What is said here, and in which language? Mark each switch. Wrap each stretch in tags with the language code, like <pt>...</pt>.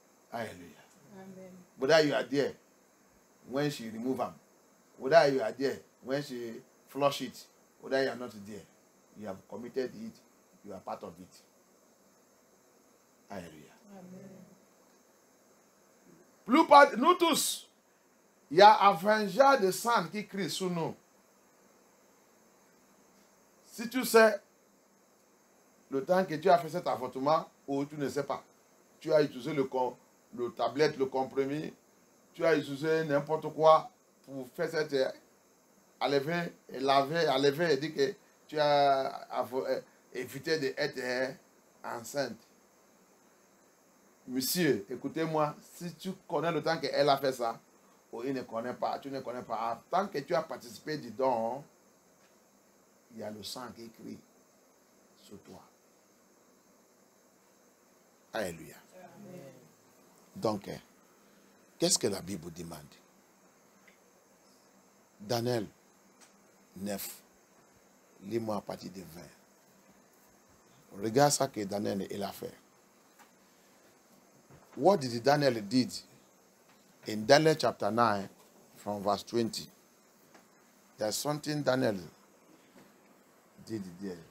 <en>Hallelujah. Amen. Whether you are there when she remove them, whether you are there when she flush it, whether you are not there, you have committed it, you are part of it. Hallelujah. Amen.</en> <fr>Nous tous, il y a avenger de sang qui crie sous nous. Si tu sais le temps que tu as fait cet avortement ou tu ne sais pas, tu as utilisé le tablette, le comprimé, tu as utilisé n'importe quoi pour faire cette enlever et dire que tu as évité d'être enceinte. Monsieur, écoutez-moi, si tu connais le temps qu'elle a fait ça, ou il ne connaît pas, tu ne connais pas, tant que tu as participé dedans, il y a le sang qui crie sur toi. Alléluia. Amen. Donc, qu'est-ce que la Bible demande? Daniel 9, lis-moi à partir de 20. Regarde ça que Daniel il a fait.</fr> <en>What did Daniel did in Daniel chapter 9 from verse 20? There's something Daniel did there.</en>